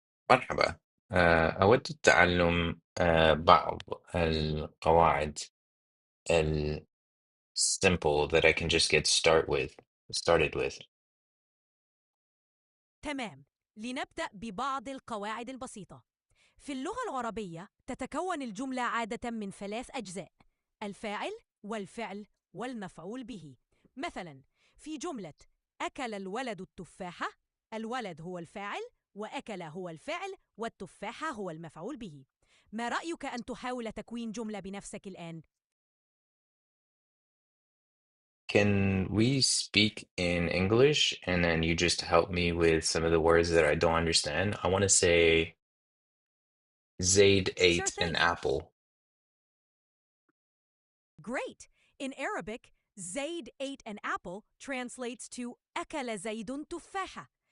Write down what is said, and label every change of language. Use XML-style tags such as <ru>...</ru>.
<ar>مرحبا. أود تعلم بعض القواعد</ar> <en>simple that I can just get started with.</en> <ar>تمام، لنبدأ ببعض القواعد البسيطة. في اللغة العربية تتكون الجملة عادة من 3 أجزاء: الفاعل والفعل والمفعول به. مثلا في جملة أكل الولد التفاحة، الولد هو الفاعل وأكل هو الفعل والتفاحة هو المفعول به. ما رأيك أن تحاول تكوين جملة بنفسك الآن؟</ar> <en>Can we speak in English and then you just help me with some of the words that I don't understand? I want to say Zaid Sure ate an thing. apple. Great. In Arabic, Zaid ate an apple translates to</en> <ar>أكل زيد تفاحة.</ar>